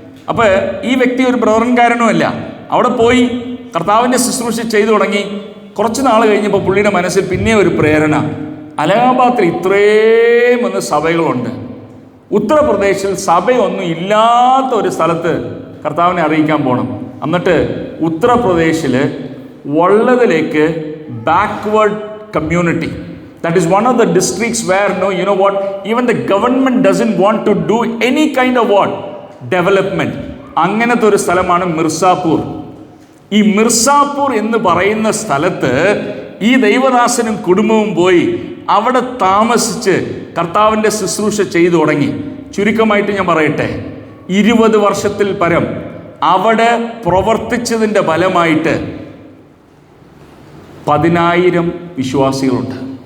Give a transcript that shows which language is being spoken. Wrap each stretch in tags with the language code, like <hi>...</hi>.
<ml>അപ്പോൾ ഈ വ്യക്തി ഒരു ബ്രദറൻകാരനുമല്ല. അവിടെ പോയി കർത്താവിൻ്റെ ശുശ്രൂഷ ചെയ്തു തുടങ്ങി. കുറച്ച് നാൾ കഴിഞ്ഞപ്പോൾ പുള്ളിയുടെ മനസ്സിൽ പിന്നെ ഒരു പ്രേരണ, അലഹാബാദിൽ ഇത്രയും സഭകളുണ്ട്, ഉത്തർപ്രദേശിൽ സഭയൊന്നും ഇല്ലാത്ത ഒരു സ്ഥലത്ത് കർത്താവിനെ അറിയിക്കാൻ പോകണം. എന്നിട്ട് ഉത്തർപ്രദേശിൽ ഉള്ളതിലേക്ക് backward community,</ml> <en>that is one of the districts where even the government doesn't want to do any kind of development.</en> <ml>അങ്ങനത്തെ ഒരു സ്ഥലമാണ് മിർസാപൂർ. ഈ മിർസാപൂർ എന്ന് പറയുന്ന സ്ഥലത്ത് ഈ ദൈവദാസനും കുടുംബവും പോയി അവിടെ താമസിച്ച് കർത്താവിൻ്റെ ശുശ്രൂഷ ചെയ്തു തുടങ്ങി. ചുരുക്കമായിട്ട് ഞാൻ പറയട്ടെ, 20 വർഷത്തിൽ പരം അവിടെ പ്രവർത്തിച്ചതിൻ്റെ ഫലമായിട്ട് 10,000 വിശ്വാസികളുണ്ട്.</ml>